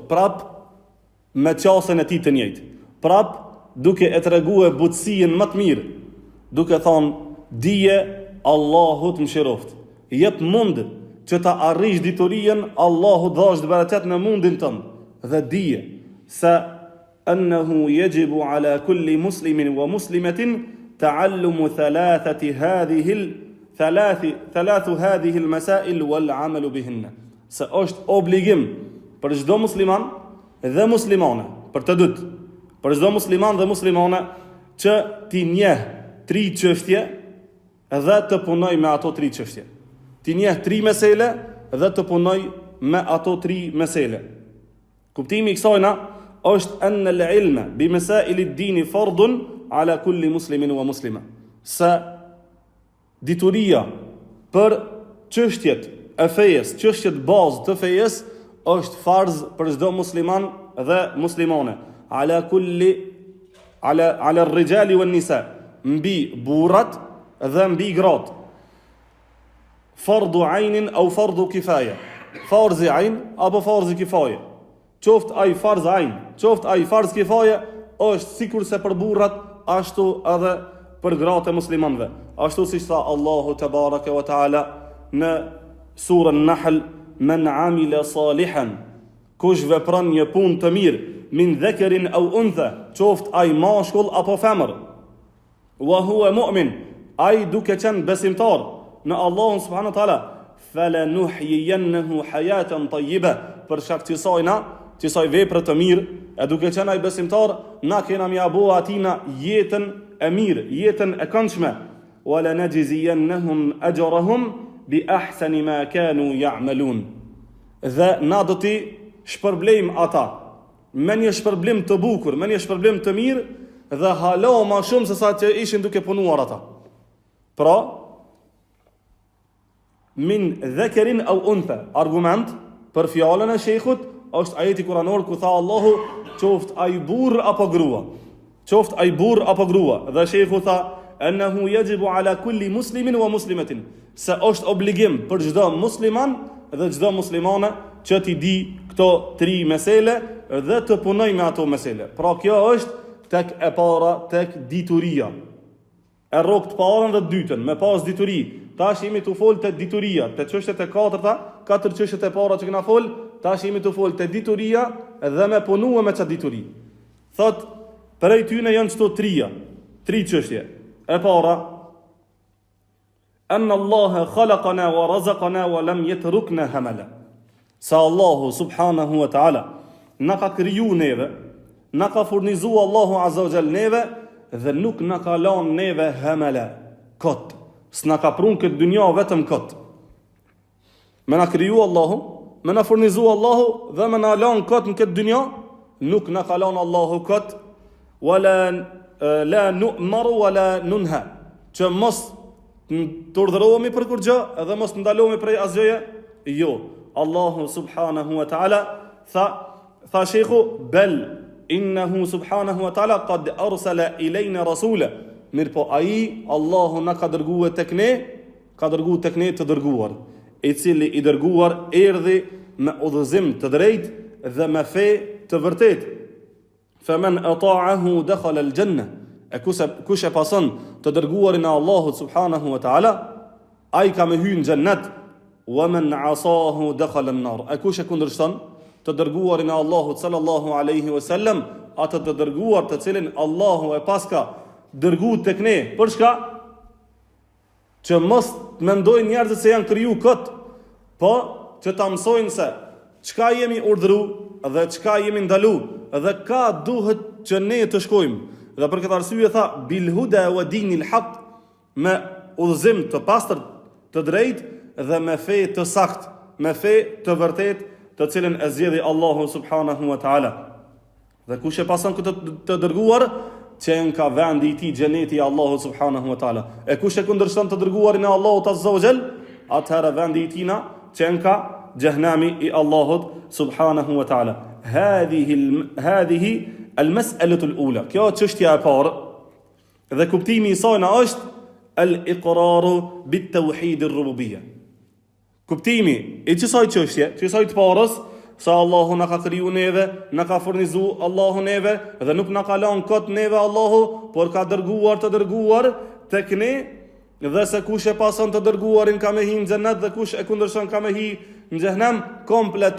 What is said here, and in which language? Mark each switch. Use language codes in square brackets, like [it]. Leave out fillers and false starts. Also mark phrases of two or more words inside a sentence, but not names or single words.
[sq] Prap me qasën e tij të njëjtë. Prap duke e treguar butësinë më të mirë, duke thonë dije Allahut mëshiroft. Jep mund që ta arrish diturinë, Allahu dhash të bereqet në mundin tënd dhe dije se [ar] أنه يجب على كل مسلم ومسلمة تعلم ثلاثة هذه المسائل والعمل بهن. [sq] Se është obligim për çdo musliman dhe muslimane, për të dytë, për çdo musliman dhe muslimane që ti njeh 3 çështje dhe të punoj me ato 3 çështje. Ti njeh 3 mesele dhe të punoj me ato 3 mesele. Kuptimi I kësajna është [ar] أن العلم بمسائل الدين فرض على كل مسلم ومسلمة. [sq] Se dituria për çështjet e fejes, çështjet bazë të fejes është farz për çdo musliman dhe muslimane. [ar] على الرجال والنساء, [sq] mbi burrat dhe mbi gratë. [ar] فرض عين أو فرض كفاية. [sq] Farzi ajn apo farzi kifaje. Qoft ai farz ajn, qoft ai farz kifaje, është sikurse për burrat, ashtu edhe për gratë e muslimanëve. Ashtu siç tha Allahu [ar] تبارك وتعالى [sq] në surën Nahl: [ar] من عمل صالحا, [sq] kush vepron një punë të mirë, [ar] من ذكر أو أنثى, [sq] qoft ai mashkull apo femër, [ar] وهو مؤمن, [sq] ai duke qenë besimtar në Allahun [ar] سبحانه وتعالى, فلنحيينه حياة طيبة, [sq] për shkak të kësaj vepre të mirë, e duke qenë ai besimtar, na kena më abu atina jetën e mirë, jetën e këndshme, [ar] ولنجزينهم أجرهم بأحسن ما كانوا يعملون. [sq] Dhe na do t'i shpërblejmë ata me një shpërblim të bukur, me një shpërblim të mirë dhe hala ma shumë se sa që ishin duke punuar ata. Pra, [ar] من ذكر أو أنثى. [sq] Argument për fjalën e sheikhut është ajeti kuranor ku tha Allahu qoft ai burr apo grua. Qoft ai burr apo grua. Dhe sheikhu tha [ar] إنه يجب على كل مسلم ومسلمة. [sq] Se është obligim për çdo musliman dhe çdo muslimane që t'i di këto 3 mesele dhe të punoj me ato mesele. Pra kjo është tek e para, tek dituria. E rrokt parën dhe dytën, me pas dituri. Tash jemi të fol te dituria, te çështjet e katërta, 4 çështjet e para që kena fol, tash jemi të fol te dituria dhe me punua me çfarë dituri. Thot, prej tyne janë çto 3 çështje. E para, [ar] أن الله خلقنا ورزقنا ولم يتركنا هملا. [sq] Sa Allahu [ar] سبحانه وتعالى [sq] na ka kriju neve, na ka furnizu Allahu [ar] عز وجل [sq] neve dhe nuk na ka lanë neve hamala, kot. S'na ka prun këtë dynja vetëm kot. Me na kriju Allahu, me na furnizu Allahu dhe me na lanë kot në këtë dynja, nuk na ka lanë Allahu kot, [ar] ولا لا نؤمر ولا ننهى. [sq] Që mos të urdhërohemi për kur gjë edhe mos të ndalohemi prej asgjëje. Jo, Allahu [ar] سبحانه وتعالى [sq] tha sheikhu [ar] بل إنه سبحانه وتعالى قد أرسل إلينا رسولا. [sq] Mirë po ai Allahu na ka dërguar tek ne, ka dërguar tek ne të dërguar, i cili i dërguar erdhi me udhëzim të drejtë dhe me fe të vërtetë. [ar] فمن أطاعه دخل الجنة. [sq] E kush e pason të dërguarin e Allahut [ar] سبحانه وتعالى, [sq] ai ka me hyrë në xhennet. [ar] ومن عصاه دخل النار. [sq] E kush e kundërshton të dërguarin e Allahut [ar] صلى الله عليه وسلم, [sq] atë të dërguar të cilin Allahu e paska dërguar tek ne. Për çka? Që mos mendojnë njerëzit se janë kriju kot, po që ta mësojnë se çka jemi urdhëru dhe çka jemi ndalu dhe ka duhet që ne të shkojmë. Dhe për këtë arsye tha [ar] بالهدى ودين الحق, [sq] me udhëzim të pastër të drejtë dhe me fe të saktë, me fe të vërtetë, të cilën e zgjedhi Allahu [ar] سبحانه وتعالى. [sq] Dhe kush e pason këtë të dërguar, qenë ka vendi i tij xheneti i Allahut [ar] سبحانه وتعالى. [sq] E kush e kundërshton të dërguarin e Allahut [ar] عز وجل, [sq] atëherë vendi i tina qenë ka xhehenami i Allahut [ar] سبحانه وتعالى. هذه المسألة الأولى. [sq] Kjo çështja e parë dhe kuptimi i saj është [ar] الإقرار بتوحيد الربوبية. [sq] Kuptimi i kësaj çështje, kësaj të parës, sa Allahu na ka kriju neve, na ka furnizu Allahu neve dhe nuk na ka lënë kot neve Allahu, por ka dërguar të dërguar tek ne, dhe se kush e pason të dërguarin ka me hi në xhennet dhe kush e kundërshton ka me hi në xhenem, komplet.